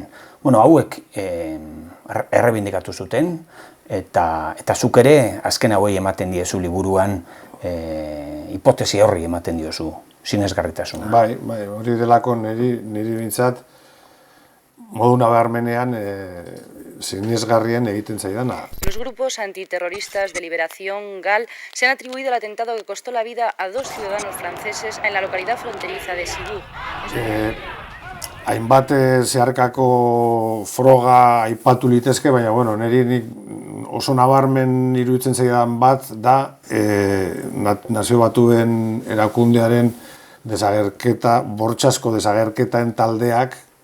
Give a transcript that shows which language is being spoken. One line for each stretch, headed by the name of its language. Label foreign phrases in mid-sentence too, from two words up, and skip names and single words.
Basque: Bueno, hauek errebindikatu zuten, eta zuk ere azken hauei ematen diezu liburuan hipotesi horri ematen diozu, sinesgarritasuna. Bai, hori delako niri bintzat, modu nabarmenean sinesgarrien egiten zaidana.
Spanish: Los grupos antiterroristas de Liberación GAL se han atribuido el atentado que costó la vida a 2 ciudadanos franceses en la localidad fronteriza de Cibourg.
Basque: Hainbat zeharkako froga aipatu litezke, baina niri oso nabarmen iruditzen zaidan bat da Nazio Batuen erakundearen desagerketa, bortxasko desagerketaen taldeak